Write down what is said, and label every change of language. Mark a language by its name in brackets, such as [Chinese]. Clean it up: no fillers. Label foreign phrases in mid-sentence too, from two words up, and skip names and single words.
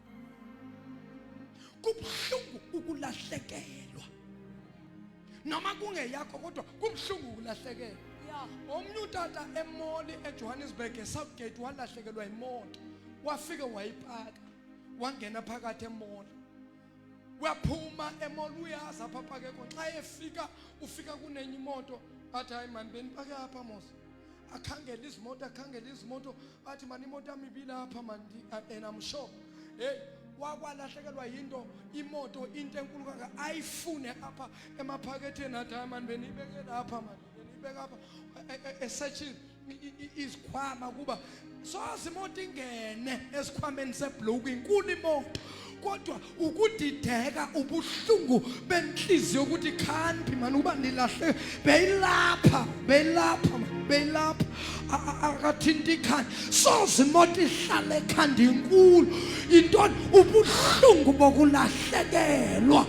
[Xhosa] Kubhlungu ukulahlekelwa noma kungeyakho kodwa kubhlungu ukulahlekelwa. Omnye utata emoli eJohannesburg eSouthgate walahlekelwa imoto wafika wayipaka wangena phakathi emoli waphuma emoli uyaza apha phakekho xa efika ufika kunenye imoto athi hayi mani benipake apha mos akhangela izimoto athi mani imoto yami ibilapha mani and [English] I'm sure hey [Xhosa] wakwalahlekelwa yinto imoto into enkulu kangaka ayifune apha emaphaketheni athi hayi mani benibeke lapha mani benibeka apha esearching isikhwama kuba soze imoto ingene esikhwameni sebloku inkulu imoto kodwa ukudideka ubuhlungu benhliziyo ukuthi khaniphi mani uba nilahle beyilapha akathinta ikhanda soze imoto ihlale ekhanda inkulu intoni ubuhlungu bokulahlekelwa.